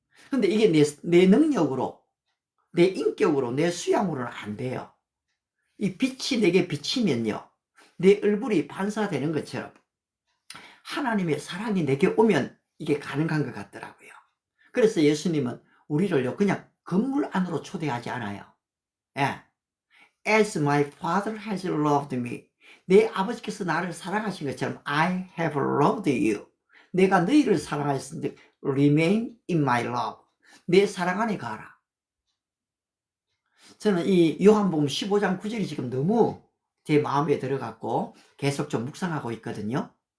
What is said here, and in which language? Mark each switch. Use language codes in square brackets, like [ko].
[ko] 근데 이게 내 능력으로, 내 인격으로, 내 수양으로는 안 돼요. 이 빛이 내게 비치면요, 내 얼굴이 반사되는 것처럼 하나님의 사랑이 내게 오면 이게 가능한 것 같더라고요. 그래서 예수님은 우리를요, 그냥 건물 안으로 초대하지 않아요. 예. [en] As my father has loved me. [ko] 내 아버지께서 나를 사랑하신 것처럼 [en] I have loved you. [ko] 내가 너희를 사랑하였으니 [en] remain in my love. [ko] 내 사랑 안에 가라. 저는 이 요한복음 15장 9절이 지금 너무 제 마음에 들어갔고 계속 묵상하고 있거든요.